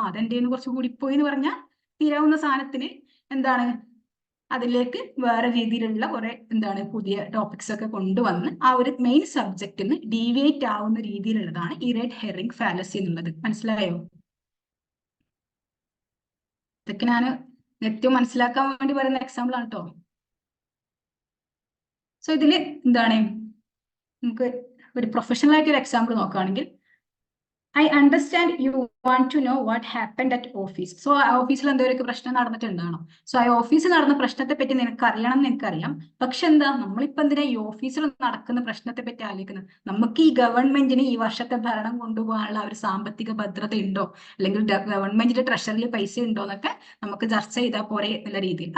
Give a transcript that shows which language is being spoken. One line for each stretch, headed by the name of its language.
Malayalam: അതെന്റെ കുറച്ച് കൂടിപ്പോയി എന്ന് പറഞ്ഞാൽ തീരാവുന്ന സാധനത്തിന് എന്താണ് അതിലേക്ക് വേറെ രീതിയിലുള്ള കുറെ പുതിയ ടോപ്പിക്സ് ഒക്കെ കൊണ്ടുവന്ന് ആ ഒരു മെയിൻ സബ്ജക്റ്റിന് ഡീവിയേറ്റ് ആവുന്ന രീതിയിലുള്ളതാണ് ഈ റെഡ് ഹെയറിംഗ് ഫാലസി എന്നുള്ളത്. മനസ്സിലായോ? ഇതൊക്കെ ഞാൻ ഏറ്റവും മനസ്സിലാക്കാൻ വേണ്ടി പറയുന്ന എക്സാമ്പിൾ ആണ് കേട്ടോ. സോ ഇതില് നമുക്ക് ഒരു പ്രൊഫഷണൽ ആയിട്ട് ഒരു എക്സാമ്പിൾ നോക്കുകയാണെങ്കിൽ,
English: I understand you want to know what happened at office.
Malayalam: So ആ ഓഫീസിൽ എന്തെങ്കിലും പ്രശ്നം നടന്നിട്ടുണ്ടാണോ? സോ ആ ഓഫീസിൽ നടന്ന പ്രശ്നത്തെ പറ്റി നിനക്ക് അറിയണം എന്ന് എനിക്കറിയാം. പക്ഷെ എന്താ നമ്മളിപ്പോ എന്തിനാ ഈ ഓഫീസിൽ നടക്കുന്ന പ്രശ്നത്തെ പറ്റി ആലോചിക്കുന്നത്? നമുക്ക് ഈ ഗവൺമെന്റിന് ഈ വർഷത്തെ ഭരണം കൊണ്ടുപോകാനുള്ള ഒരു സാമ്പത്തിക ഭദ്രത ഉണ്ടോ, അല്ലെങ്കിൽ ഗവൺമെന്റിന്റെ ട്രഷറിയിൽ പൈസ ഉണ്ടോ എന്നൊക്കെ നമുക്ക് ചർച്ച ചെയ്താൽ പോരെ എന്നുള്ള രീതിയിൽ.